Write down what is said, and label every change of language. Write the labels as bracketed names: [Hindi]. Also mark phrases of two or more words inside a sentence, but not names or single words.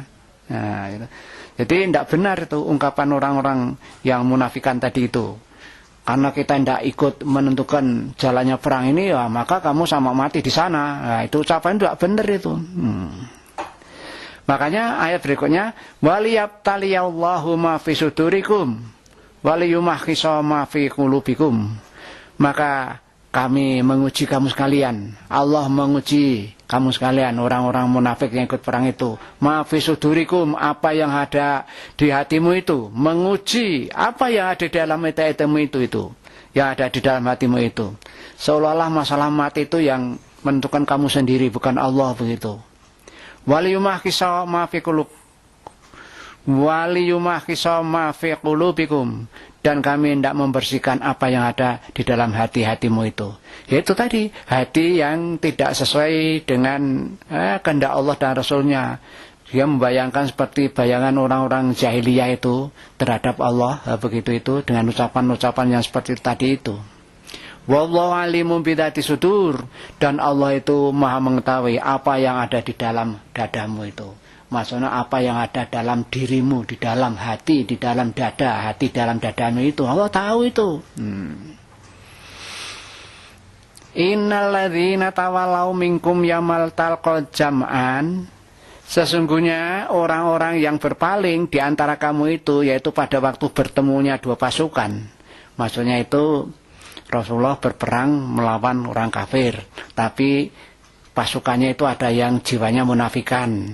[Indonesian] Nah, gitu. Jadi tidak benar itu ungkapan orang-orang yang munafikan tadi itu. Karena kita tidak ikut menentukan jalannya perang ini, ya maka kamu sama mati di sana. Nah, itu ucapan tidak benar itu. Makanya ayat berikutnya, [Arabic] وليبتلي الله ما في صدوركم وليمحص ما في قلوبكم. [Indonesian] Maka kami menguji kamu sekalian. Allah menguji kamu sekalian, orang-orang munafik yang ikut perang itu. [Arabic] ما في صدوركم, [Indonesian] apa yang ada di hatimu itu. Menguji apa yang ada di dalam hatimu itu. Yang ada di dalam hatimu itu. Seolah-olah masalah mati itu yang menentukan kamu sendiri, bukan Allah begitu. [Arabic] وليمحص ما في قلوب وليمحص ما في قلوبكم. [Indonesian] Dan kami tidak membersihkan apa yang ada di dalam hati-hatimu itu. Yaitu tadi, hati yang tidak sesuai dengan kehendak Allah dan Rasulnya. Dia membayangkan seperti bayangan orang-orang jahiliyah itu terhadap Allah, begitu itu dengan ucapan-ucapan yang seperti tadi itu. [Arabic] والله عليم بذات الصدور, [Indonesian] dan Allah itu maha mengetahui apa yang ada di dalam dadamu itu. Maksudnya apa yang ada dalam dirimu, di dalam hati, di dalam dada, hati dalam dadamu itu Allah tahu itu. [Arabic] إن الذين تولوا منكم يوم التقى الجمعان, [Indonesian] sesungguhnya orang-orang yang berpaling di antara kamu itu, yaitu pada waktu bertemunya dua pasukan. Maksudnya itu Rasulullah berperang melawan orang kafir, tapi pasukannya itu ada yang jiwanya munafikan.